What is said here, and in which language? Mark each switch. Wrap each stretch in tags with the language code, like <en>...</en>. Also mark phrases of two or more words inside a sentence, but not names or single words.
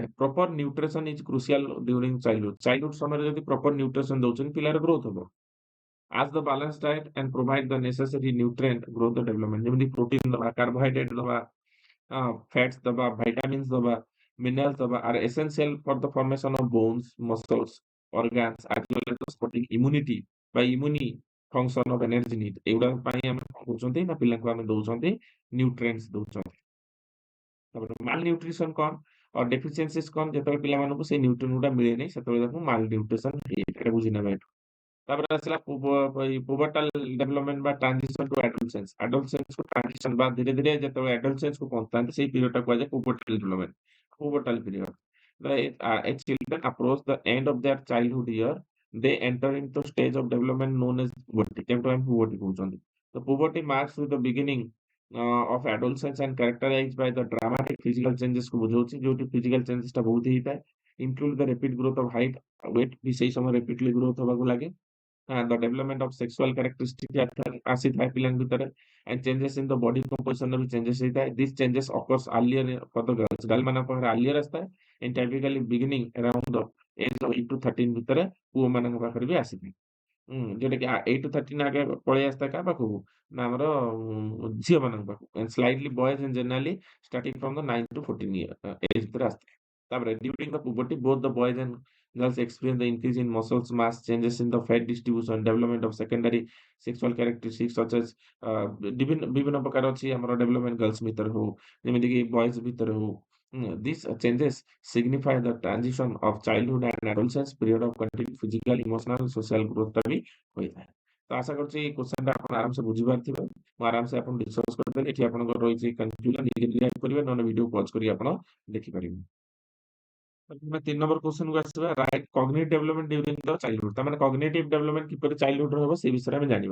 <en>proper nutrition is crucial during childhood</en> <or>ସମୟରେ ଯଦି</or> <en>proper nutrition</en> <or>ଦଉଛନ୍ତି ପିଲାର</or> <en>ଗ୍ରୋଥ ହବ। as the balanced diet and provide the necessary nutrient growth the development</en> <or>ଯେମିତି ପ୍ରୋଟିନ ଦବା କାର୍ବୋହାଇଡ୍ରେଟ ଦବା fats ଦବା vitamins ଦବା minerals ଦବା</or> <en>are essential for the formation of bones muscles organs as well as the supporting immunity by immune function of energy need</en> <or>ଏଗୁଡା ପାଇଁ ଆମେ କଣ କରୁଛନ୍ତି ନା ପିଲାଙ୍କୁ ଆମେ ଦଉଛନ୍ତି ନ୍ୟୁଟ୍ରିଏଣ୍ଟସ ଦଉଛନ୍ତି। ତାପରେ</or> <en>mal nutrition</en> <or>କଣ ଡେଫିସିଏନ୍ସିସ୍ କଣ ଯେତେବେଳେ ପିଲାମାନଙ୍କୁ ସେଇ ନ୍ୟୁଟ୍ରିଏଣ୍ଟ ଗୁଡା ମିଳେନି ସେତେବେଳେ ତାକୁ</or> <en>mal nutrition</en> <or>ହେଇଯାଏ ଏଟା ବୁଝିନେବା ଏଠୁ। ତାପରେ ଆସିଲା</or> <en>pubertal development</en> <or>ବା</or> <en>transition to adolescence।</en> <or>adolescence କୁ transition ବା ଧୀରେ ଧୀରେ ଯେତେବେଳେ adolescence କୁ ପହଞ୍ଚିଥାନ୍ତି ସେଇ period ଟା କୁହାଯାଏ</or> <en>pubertal development, pubertal period। As children approach the end of their childhood year, they enter into stage of development known as puberty।</en> <or>କେଉଁଟାକୁ ଆମେ</or> <en>puberty</en> <or>କହୁଛନ୍ତି। ତ</or> <en>puberty marks with the beginning of adolescence and characterized by the dramatic physical changes</en> <or>କୁ ବୁଝଉଛି, ଯୋଉଠି</or> <en>physical changes</en> <or>ଟା ବହୁତ ହେଇଥାଏ।</or> <en>include the rapid growth of height, weight</en> <or>ବି ସେଇ ସମୟରେ</or> <en>rapidly growth</en> <or>ହବାକୁ ଲାଗେ।</or> <en>the development of sexual characteristic</en> <or>ଆସିଥାଏ ପିଲାଙ୍କ ଭିତରେ</or> <en>and changes in the body composition</en> <or>ରେ ବି</or> <en>changes ହେଇଥାଏ। These changes occurs earlier for the girls। girl</en> <or>ମାନଙ୍କ ପାଖରେ</or> <en>earlier ଆସିଥାଏ and typically beginning around the age of 8 to 13</en> <or>ଭିତରେ ପୁଅମାନଙ୍କ ପାଖରେ ବି ଆସିଥାଏ। ଯୋଉଟା କି 8 to 13 ଆଗେ ପଳେଇ ଆସିଥାଏ କାହା ପାଖକୁ? ନା ଆମର ଝିଅମାନଙ୍କ ପାଖକୁ।</or> <en>and slightly boys and generally starting from the 9 to 14 year age</en> <or>ଭିତରେ ଆସିଥାଏ।</or> <en>ତାପରେ during the puberty both the boys and girls experience the increase in muscles mass, changes in the fat distribution, development of secondary sexual characteristics such as</en> <or>ବିଭିନ୍ନ ପ୍ରକାର ଅଛି ଆମର development girls ଭିତରେ ହଉ, ଯେମିତିକି boys ଭିତରେ ହଉ।</or> <en>These changes signify the transition of childhood and adolescence period of continued physical, emotional, social growth</en> <or>ଟା ବି ହୋଇଥାଏ। ତ ଆଶା କରୁଛି ଏଇ କ୍ୱେଶ୍ଚନ ଟା ଆପଣ ଆରାମସେ ବୁଝିପାରିଥିବେ। ମୁଁ ଆରାମସେ ଆପଣଙ୍କୁ ଡିସକସ କରିଦେଲି। ଏଠି ଆପଣଙ୍କର ରହିଛି କନଫ୍ୟୁଜନ ନିଜେ ରିଆକ୍ଟ କରିବେ, ନହେଲେ</or> <en>video pause</en> <or>କରି ଆପଣ ଦେଖିପାରିବେ। ଆମେ 3 ନମ୍ବର କ୍ୱେଶ୍ଚନ କୁ ଆସିବା।</or> <en>right cognitive development during the childhood.</en> <or>ତାମାନେ</or> <en>cognitive development</en> <or>କିପରି ଚାଇଲ୍ଡହୁଡ ରେ ହବ ସେ ବିଷୟରେ ଆମେ ଜାଣିବା।</or>